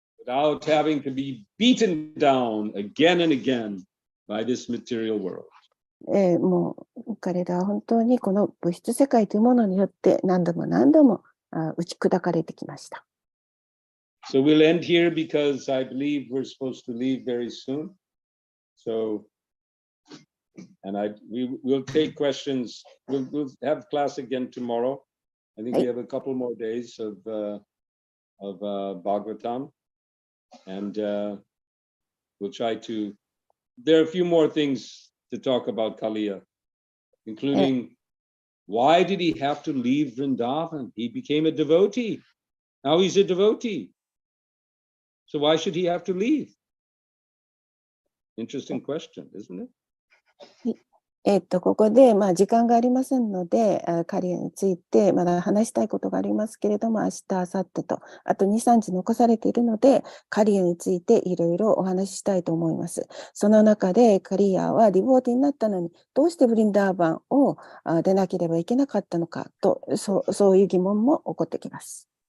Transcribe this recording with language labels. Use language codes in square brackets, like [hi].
[en] Without having to be beaten down again and again by this material world. [ja] もう彼らは本当にこの物質世界というものによって何度も何度も打ち砕かれてきました。 [en] So we'll end here because I believe we're supposed to leave very soon. So, and we'll take questions. We'll have class again tomorrow. I think we have a couple more days of Bhagavatam, and we'll try to. There are a few more things to talk about Kaliya, including why did he have to leave Vrindavan? He became a devotee. Now he's a devotee. So why should he have to leave? Interesting question, isn't it? [ja] ここで時間がありませんので、カリアについてまだ話したいことがありますけれども、明日、明後日と、あと2、3日残されているので、カリアについていろいろお話ししたいと思います。その中でカリアはディボーティになったのに、どうしてブリンダーバンを出なければいけなかったのかと、そういう疑問も起こってきます。